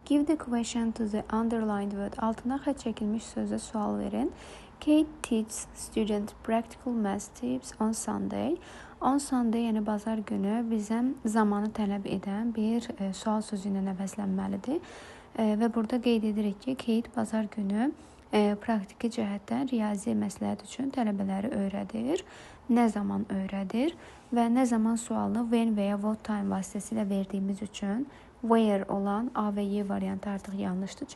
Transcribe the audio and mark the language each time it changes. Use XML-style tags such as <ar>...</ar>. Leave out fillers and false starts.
<en>Give the question to the underlined word.</en> <az>Altına xətt çəkilmiş sözə sual verin.</az> <en>Kate teaches student practical math tips on Sunday. On Sunday,</en> <az>yəni bazar günü bizə zamanı tələb edən bir sual sözü ilə əvəzlənməlidir. Və burada qeyd edirik ki, Kate bazar günü praktiki cəhətdən riyazi məsləhət üçün tələbələri öyrədir. Nə zaman öyrədir və nə zaman sualını when və ya what time vasitəsilə verdiyimiz üçün where olan A və Y variantı artıq yanlışdır.</az>